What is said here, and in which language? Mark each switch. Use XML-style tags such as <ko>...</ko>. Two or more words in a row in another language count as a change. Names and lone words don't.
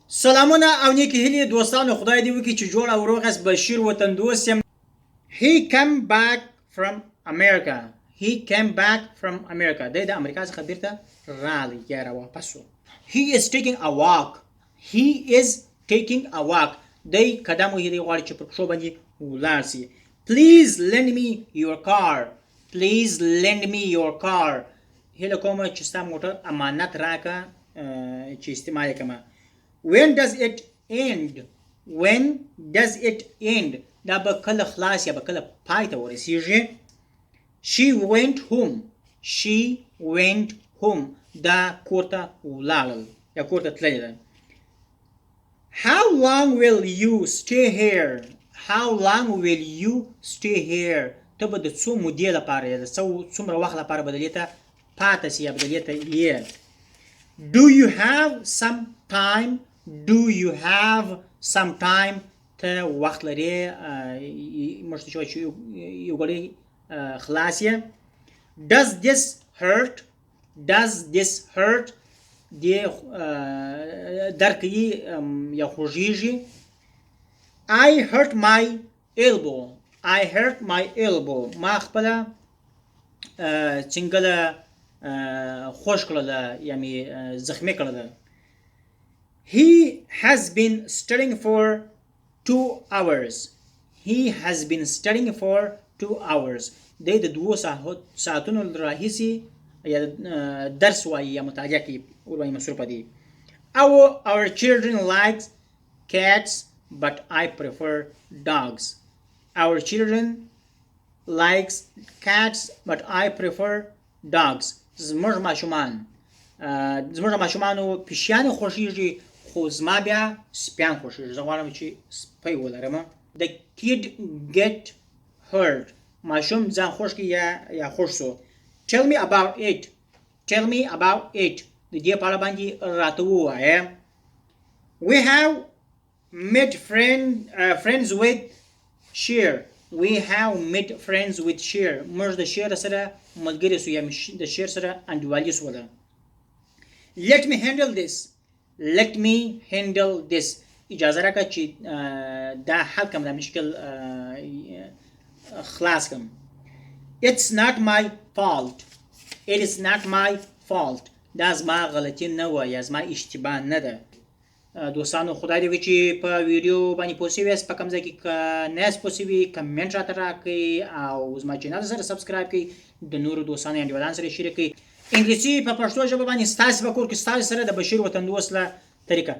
<ps>سلامونه او نیکی هیلې دوستانو، خدای دې وکړي چې جوړ او روغ یاست. بشیر وطندوست یم.</ps> <en>He came back from America. He came back from America.</en> <ps>دی د امریکا څخه بیرته راغلی یا راواپس شو.</ps> <en>He is taking a walk. He is taking a walk.</en> <ps>دی قدم وهي، دی غواړي چې پر پښو باندې ولاړ سي.</ps> <en>Please lend me your car. Please lend me your car.</en> <ps>هیله کومه چې ستا موټر امانت راکړه چې استعمال یې کړمه.</ps> <en>When does it end? When does it end?</en> <ps>دا به کله خلاص یا به کله پای ته ورسیږي.</ps> <en>She went home. She went home.</en> <ps>دا کور ته ولاړل یا کور ته تللې ده.</ps> <en>How long will you stay here? How long will you stay here?</en> <ps>ته به د څو مودې لپاره یا د څومره وخت لپاره به دلته پاتې سې یا به دلته یې.</ps> <en>Do you have some time? Do you have some time?</en> <ps>ته وخت لرې موږ ته چې یو غړی خلاص یې.</ps> <en>Does this hurt? Does this hurt?</en> <ps>دې درد کوي یا خوږیږي.</ps> <en>I hurt my elbow. I hurt my elbow.</en> <ps>ما خپله څنګله خوش کړله یا مې زخمي کړله.</ps> <en>He has been studying for 2 hours. He has been studying for 2 hours.</en> <ps>دی د 2 ساعتونو راهیسې یا درس وایي یا مطالعه کوي، ورباندې مصروفه دي.</ps> <en>Our children like cats but I prefer dogs. Our children likes cats but I prefer dogs.</en> <ps>زموږ ماشومانو پیشیانې خوښیږي خو زما بیا سپیان خوښیږي. زه غواړم چې سپی ولرم.</ps> <en>The kid get hurt.</en> <ps>ماشوم ځان خوښ کړي یا خوښ سو.</ps> <en>Tell me about it. Tell me about it.</en> <ps>د دې په اړه باندې راته ووایه.</ps> <en>We have made friends with Share. We have made friends with Share.</en> <ps>موږ د شیر سره ملګري سو یا د شیر سره انډیوالي سوله.</ps> <en>Let me handle this. Let me handle this.</en> <ps>اجازه راکړه چې دا حل کړم، دا مشکل خلاص کړم.</ps> <en>It's not my fault. It is not my fault.</en> <ps>دا زما غلطي نه وه یا زما اشتباه نه ده. دوستانو، خدای دې وکړي چې په ویډیو باندې پوه شوي یاست. په کوم ځای کې که نه یاست پوه شوي کمنټ راته راکړئ او زما چینل سره سبسکرایب کړئ. د نورو دوستانو یا انډیوالانو سره شریک کړئ. انګلیسي په پښتو ژبه باندې ستاسې په کور کې ستاسې سره د بشیر وطندوست له طریقه.</ps>